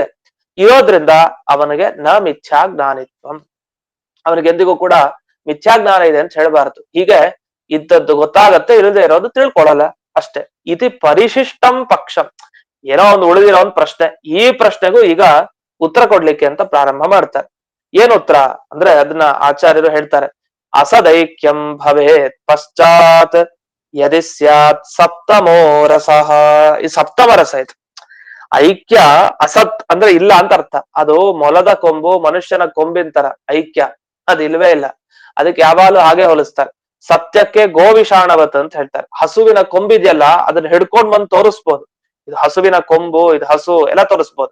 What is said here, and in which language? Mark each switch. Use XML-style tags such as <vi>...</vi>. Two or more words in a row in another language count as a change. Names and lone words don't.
<kn>ಇರೋದ್ರಿಂದ ಅವನಿಗೆ</kn> <sa>ನ ಮಿಥ್ಯಾ ಜ್ಞಾನಿತ್ವಂ,</sa> <kn>ಅವನಿಗೆ ಎಂದಿಗೂ ಕೂಡ ಮಿಥ್ಯಾಜ್ಞಾನ ಇದೆ ಅಂತ ಹೇಳ್ಬಾರ್ದು. ಹೀಗೆ ಇದ್ದದ್ದು ಗೊತ್ತಾಗತ್ತೆ, ಇಲ್ಲದೆ ಇರೋದು ತಿಳ್ಕೊಳ್ಳಲ್ಲ ಅಷ್ಟೇ.</kn> <sa>ಇತಿ ಪರಿಶಿಷ್ಟಂ ಪಕ್ಷಂ,</sa> <kn>ಏನೋ ಒಂದು ಉಳಿದಿರೋ ಒಂದು ಪ್ರಶ್ನೆ. ಈ ಪ್ರಶ್ನೆಗೂ ಈಗ ಉತ್ತರ ಕೊಡ್ಲಿಕ್ಕೆ ಅಂತ ಪ್ರಾರಂಭ ಮಾಡ್ತಾರೆ. ಏನ್ ಉತ್ತರ ಅಂದ್ರೆ ಅದನ್ನ ಆಚಾರ್ಯರು ಹೇಳ್ತಾರೆ.</kn> <sa>ಅಸದೈಕ್ಯಂ ಭವೇತ್ ಪಶ್ಚಾತ್ ಯದಿ ಸ್ಯಾತ್ ಸಪ್ತಮೋ ರಸಃ.</sa> <kn>ಈ ಸಪ್ತಮ ರಸ ಇದು. ಐಕ್ಯ ಅಸತ್ ಅಂದ್ರೆ ಇಲ್ಲ ಅಂತ ಅರ್ಥ. ಅದು ಮೊಲದ ಕೊಂಬು ಮನುಷ್ಯನ ಕೊಂಬಿನ ತರ ಐಕ್ಯ ಅದು ಇಲ್ವೇ ಇಲ್ಲ. ಅದಕ್ಕೆ ಯಾವಾಗಲೂ ಹಾಗೆ ಹೋಲಿಸ್ತಾರೆ. ಸತ್ಯಕ್ಕೆ ಗೋವಿಷಾಣವತ್ ಅಂತ ಹೇಳ್ತಾರೆ. ಹಸುವಿನ ಕೊಂಬಿದೆಯಲ್ಲ ಅದನ್ನ ಹಿಡ್ಕೊಂಡ್ ಬಂದು ತೋರಿಸ್ಬೋದು, ಇದು ಹಸುವಿನ ಕೊಂಬು, ಇದು ಹಸು ಎಲ್ಲ ತೋರಿಸ್ಬೋದು.</kn>